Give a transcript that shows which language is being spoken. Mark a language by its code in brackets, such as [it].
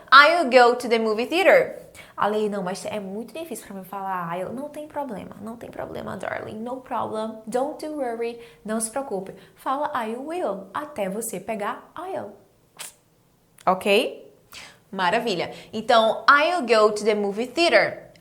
[en] I will go to the movie theater. [pt] Ale, não, mas é muito difícil para mim falar I'll. Não tem problema, darling. [en] No problem. Don't worry. [pt] Não se preocupe. Fala I will até você pegar I'll. Ok? Maravilha. Então, [en] I'll go to the movie theater.